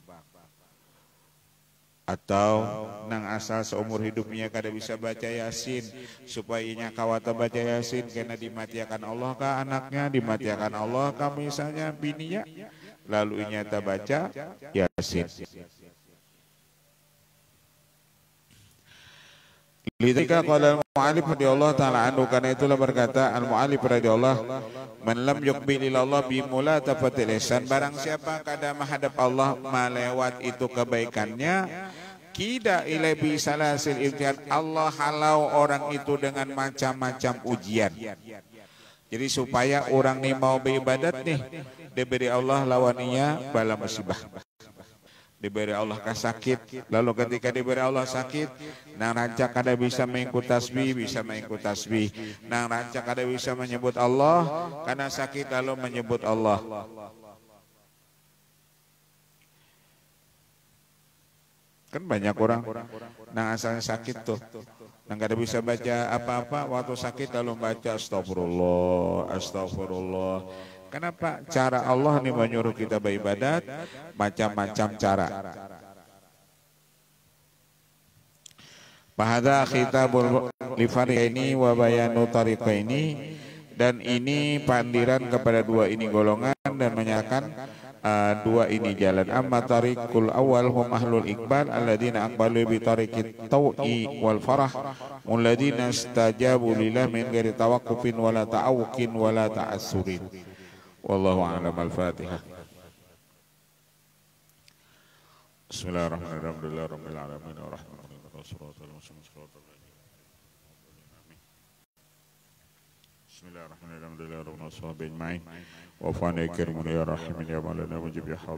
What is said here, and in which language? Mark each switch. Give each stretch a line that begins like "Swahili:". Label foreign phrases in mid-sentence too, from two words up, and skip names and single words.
Banjar: Atau nang asal seumur hidupnya kada bisa baca Yasin, supaya inya kawata baca Yasin kena dimatiakan Allah kah anaknya, dimatiakan Allah kah misalnya bininya, lalu inya tak baca Yasin.
Arabic: لذلك قال المؤلف رضي الله تعالى عنه,
Banjar: karena itulah berkata
Arabic: المؤلف رضي الله, من لم يقبل إلى الله بملاطفات الإحسان,
Banjar: barang siapa kada menghadap Allah melewat itu kebaikannya,
Arabic: قيد إليه بسلاسل الامتحان,
Banjar: Allah halau orang itu dengan macam-macam ujian. Jadi supaya orang ini mau beribadat nih, diberi Allah lawaninya bala musibah. Diberi Allah sakit, lalu ketika diberi Allah sakit, nang rancak kada bisa mengikut tasbih, bisa mengikut tasbih. Nang rancak kada bisa menyebut Allah, karena sakit lalu menyebut Allah. Kan banyak orang nah asalnya sakit tuh. Nah nggak ada bisa baca apa-apa waktu sakit lalu baca astagfirullah, astagfirullah. Kenapa? Cara Allah nih menyuruh kita beribadat macam-macam cara.
Arabic: فهذا خطاب للفريقين وبيان طريقين,
Banjar: dan ini pandiran kepada dua ini golongan dan menyatakan dua ini jalan.
Arabic: أما طريق الأول هم أهل الإقبال الذين أقبلوا بطريق الطوع والفرح الذين استجابوا لله من غير توقف ولا تعوق ولا تعسر. والله أعلم. الفاتحة. بسم الله الرحمن الرحيم. الحمد لله رب العالمين الرحمن الرحيم والصلاة والسلام بسم الله الرحمن الرحيم. الحمد لله رب العالمين وفأنا كريم يا رحيم يا مولانا واجب يا